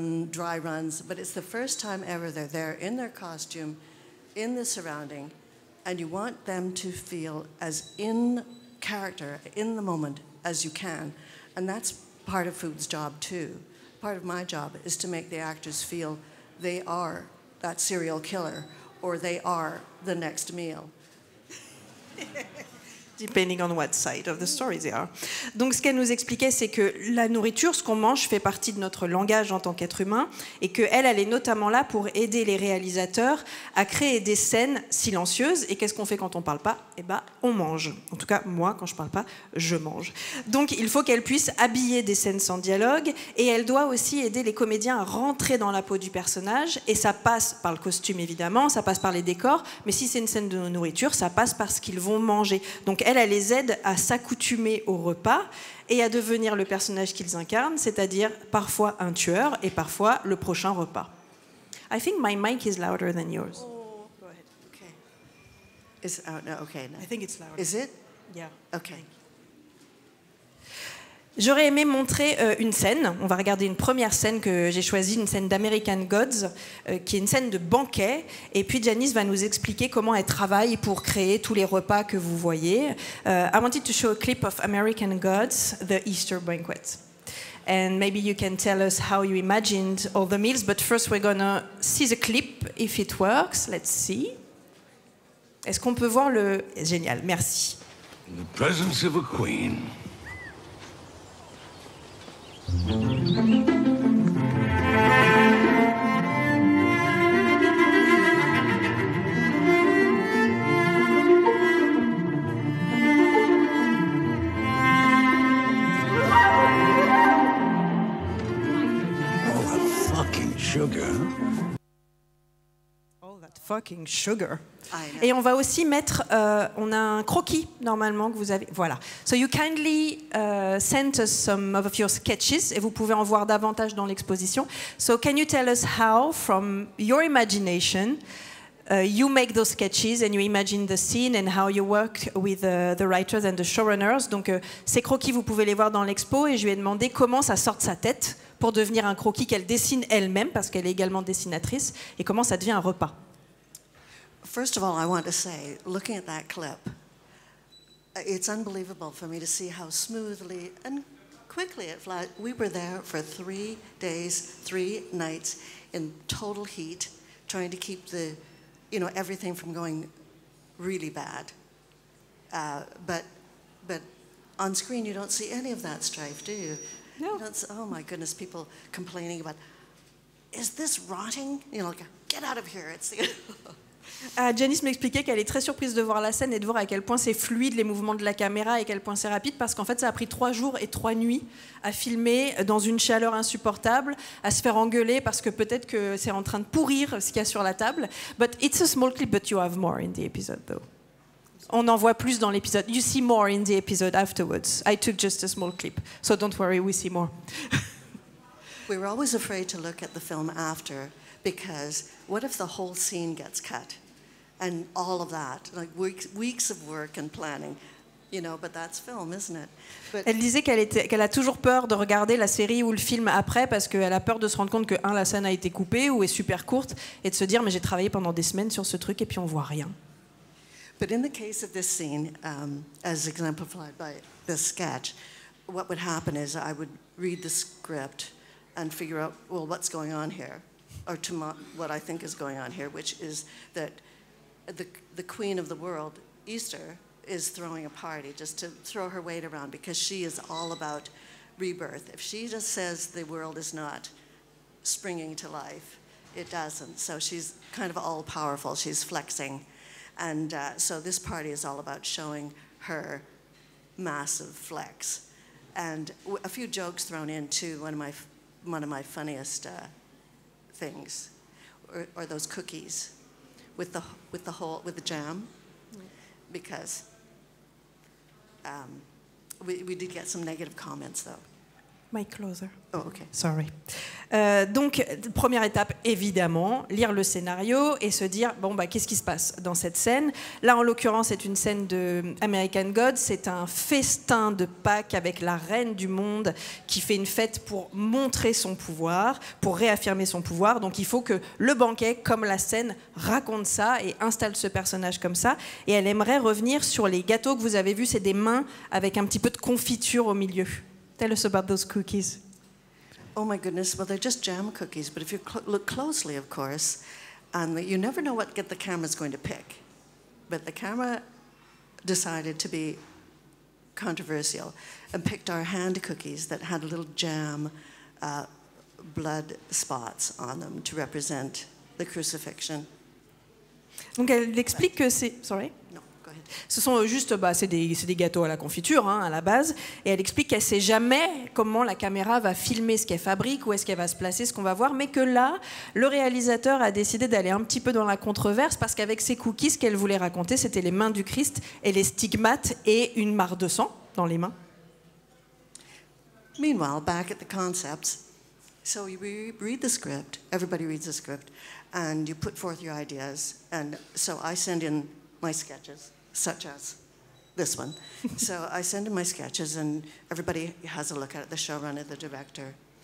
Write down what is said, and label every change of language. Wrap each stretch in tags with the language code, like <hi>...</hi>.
<en>dry runs, but it's the first time ever they're there in their costume, in the surrounding, and you want them to feel as in character, in the moment as you can, and that's part of food's job too. Part of my job is to make the actors feel they are that serial killer, or they are the next meal. Depending on what side of the story they are.</en> <fr>Donc ce qu'elle nous expliquait, c'est que la nourriture, ce qu'on mange, fait partie de notre langage en tant qu'être humain, et qu'elle est notamment là pour aider les réalisateurs à créer des scènes silencieuses. Et qu'est-ce qu'on fait quand on parle pas? Eh ben, on mange. En tout cas, moi, quand je parle pas, je mange. Donc il faut qu'elle puisse habiller des scènes sans dialogue, et elle doit aussi aider les comédiens à rentrer dans la peau du personnage, et ça passe par le costume évidemment, ça passe par les décors, mais si c'est une scène de nourriture, ça passe par ce qu'ils vont manger. Donc elle les aide à s'accoutumer au repas et à devenir le personnage qu'ils incarnent, c'est-à-dire parfois un tueur et parfois le prochain repas.</fr> <en>I think my mic is louder than yours. Oh, go ahead. Okay. Is out now? Okay. No. I think it's louder. Is it? Yeah. Okay.</en> <fr>J'aurais aimé montrer une scène. On va regarder une première scène que j'ai choisie, une scène d'American Gods, qui est une scène de banquet. Et puis Janice va nous expliquer comment elle travaille pour créer tous les repas que vous voyez.</fr> <en>I wanted to show a clip of American Gods, the Easter banquet. And maybe you can tell us how you imagined all the meals. But first we're gonna see the clip, if it works. Let's see.</en> <fr>Est-ce qu'on peut voir le... Génial, merci.</fr> <en>In the presence of a queen. All that fucking sugar. All that fucking sugar.</en> <fr>Et Et on va aussi mettre, on a un croquis normalement que vous avez, voilà.</fr> <en>So you kindly sent us some of your sketches,</en> <fr>et vous pouvez en voir davantage dans l'exposition.</fr> <en>So can you tell us how, from your imagination, you make those sketches and you imagine the scene and how you work with the writers and the showrunners.</en> <fr>Donc ces croquis, vous pouvez les voir dans l'expo, et je lui ai demandé comment ça sort de sa tête pour devenir un croquis qu'elle dessine elle-même, parce qu'elle est également dessinatrice, et comment ça devient un repas.</fr> <en>First of all, I want to say, looking at that clip, it's unbelievable for me to see how smoothly and quickly it flies. We were there for 3 days, 3 nights in total heat, trying to keep the, everything from going really bad. But on screen, you don't see any of that strife, do you? No. You don't see, oh my goodness, people complaining about, is this rotting? Get out of here. It's the</en> <fr>Janice m'expliquait qu'elle est très surprise de voir la scène et de voir à quel point c'est fluide les mouvements de la caméra et à quel point c'est rapide, parce qu'en fait ça a pris 3 jours et 3 nuits à filmer dans une chaleur insupportable, à se faire engueuler parce que peut-être que c'est en train de pourrir ce qu'il y a sur la table.</fr> <en>But it's a small clip, but you have more in the episode though.</en> <fr>On en voit plus dans l'épisode.</fr> <en>You see more in the episode afterwards. I took just a small clip, so don't worry, we see more. We were always afraid to look at the film after, because what if the whole scene gets cut? And all of that, like weeks of work and planning, but that's film, isn't it? But</en> <fr>Elle disait qu'elle a toujours peur de regarder la série ou le film après, parce qu'elle a peur de se rendre compte que, la scène a été coupée ou est super courte, et de se dire, mais j'ai travaillé pendant des semaines sur ce truc et puis on voit rien.</fr> <en>But in the case of this scene, as exemplified by this sketch, what would happen is I would read the script and figure out, well, what's going on here? Or what I think is going on here, which is that the queen of the world, Easter, is throwing a party just to throw her weight around, because she is all about rebirth. If she just says the world is not springing to life, it doesn't. So she's kind of all-powerful. She's flexing. And so this party is all about showing her massive flex. And a few jokes thrown in, too. One of my funniest things, or those cookies with the jam, because we did get some negative comments though. Mic closer. Oh, okay. Sorry.</en> <fr>Donc, première étape, évidemment, lire le scénario et se dire, bon, bah, qu'est-ce qui se passe dans cette scène? Là, en l'occurrence, c'est une scène de American Gods. C'est un festin de Pâques avec la reine du monde qui fait une fête pour montrer son pouvoir, pour réaffirmer son pouvoir. Donc, il faut que le banquet, comme la scène, raconte ça et installe ce personnage comme ça. Et elle aimerait revenir sur les gâteaux que vous avez vus. C'est des mains avec un petit peu de confiture au milieu.</fr> <en>Tell us about those cookies. Oh my goodness, well, they're just jam cookies, but if you look closely, of course, and you never know what the camera's going to pick. But the camera decided to be controversial and picked our hand cookies that had little jam blood spots on them to represent the crucifixion.</en> <fr>Donc elle explique que c'est...</fr> <en>Sorry. No, go ahead.</en> <fr>Ce sont juste, c'est des gâteaux à la confiture, hein, à la base. Et elle explique qu'elle ne sait jamais comment la caméra va filmer ce qu'elle fabrique, où est-ce qu'elle va se placer, ce qu'on va voir. Mais que là, le réalisateur a décidé d'aller un petit peu dans la controverse parce qu'avec ces cookies, ce qu'elle voulait raconter, c'était les mains du Christ et les stigmates et une mare de sang dans les mains.</fr> <en>Meanwhile, back at the concepts, so you read the script, everybody reads the script, and you put forth your ideas. And so I send in my sketches, such as this one. So I send in my sketches, and everybody has a look at it, the showrunner, the director.</en>